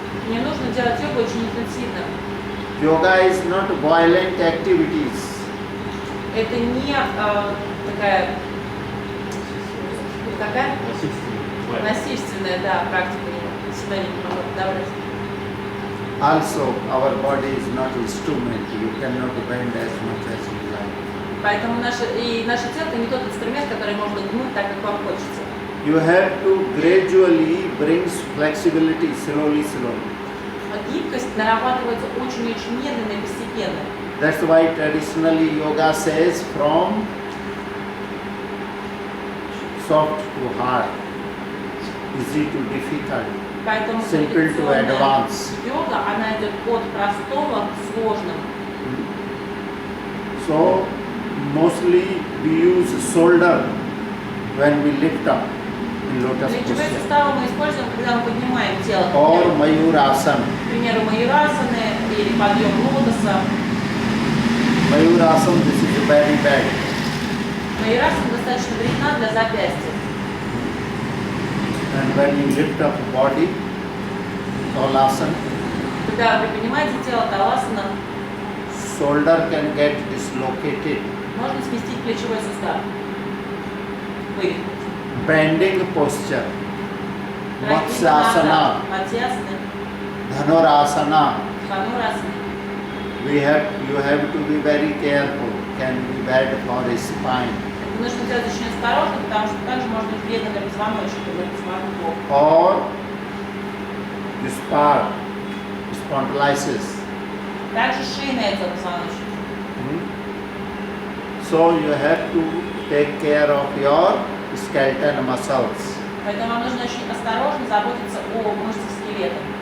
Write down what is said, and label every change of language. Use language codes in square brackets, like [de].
[ru] Не нужно делать йогу очень интенсивно. [en] Yoga is not violent activities. [ru] Это не такая Это какая? Насильственный. Насильственная, да, практика. Сюда не могу подобрать. [en] Also, our body is not instrument. You cannot bend as much as you like. [ru] Поэтому наше тело это не тот инструмент, который можно гнуть так, как вам хочется. [en] You have to gradually bring flexibility slowly. [ru] А гибкость нарабатывается очень-очень медленно и постепенно. [en] That's why traditionally yoga says from soft to hard, easy to difficult, [ru] Поэтому [en] simple to [ru] традиционная [en] advanced. [ru] йога, она идет от простого к сложному. [en] So mostly we use shoulder when we lift up in lotus [ru] Плечевые [en] posture [ru] суставы мы используем, когда мы поднимаем тело. [en] or mayurasana. [ru] К примеру, майурасаны или подъем лотоса. [en] Mayurasana, this is very bad. [ru] Майурасана достаточно вредна для запястья. [en] And when you lift up body, talasana, [ru] Когда вы поднимаете тело таласана, [en] shoulder can get dislocated. [ru] можно сместить плечевой сустав. Вывихнуть. [en] Bending posture, Matsyasana, [ru] Матьясаны, [en] Dhanurasana. [ru] ханурасаны. [en] You have to be very careful. Can be bad for a spine. [ru] Это нужно делать очень осторожно, потому что также может быть вредно для позвоночника, для позвонков. [en] Or this part, spondylitis. [ru] Также шейная отдел позвоночника. [en] So you have to take care of your skeletal muscles. [ru] Поэтому вам нужно очень осторожно заботиться о мышцах скелета.